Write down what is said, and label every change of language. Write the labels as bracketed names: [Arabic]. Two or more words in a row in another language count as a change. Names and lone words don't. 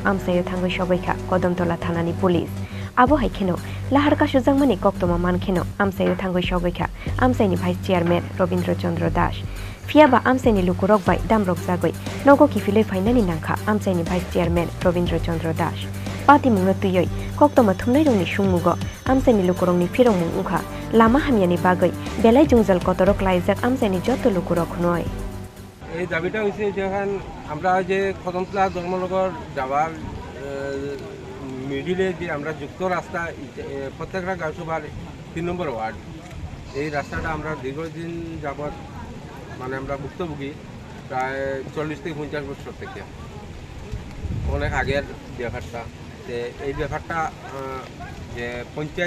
[Kok Borok] amsayo thangoi sogoikha Kodamtola thanani police abo haikeno lahar kasujangmani koktoma mankheno amsayo thangoi sogoikha amsaini [English] vice chairman [Kok Borok] Robindra Chandra Das fiaba amsaini lukurok bai damrok jagoi nogo kifiloi fainani nangkha amsaini [English] vice chairman [Kok Borok] Robindra Chandra Das pati mungno tuyoi koktoma thumnai rongni sungmugo amsaini lukurokni firongmung ungkha lama hamyani bagoi belai jungjal kotorok laijak amsaini joto lukurok noi [Bangla] এই দাবিটা হইছে যখন আমরা যে কদমতলা ধর্মনগর যাওয়ার মিডিলে যে আমরা যুক্ত রাস্তা প্রত্যেকটা গাঁওসভার 3 নম্বর ওয়ার্ড এই রাস্তাটা আমরা দীর্ঘদিন যাবৎ মানে আমরা ভুক্তভোগী প্রায় 40 থেকে 50 বছর থেকে অনেক আগের ব্যাপারটা এই ব্যাপারটা যে পঞ্চায়েত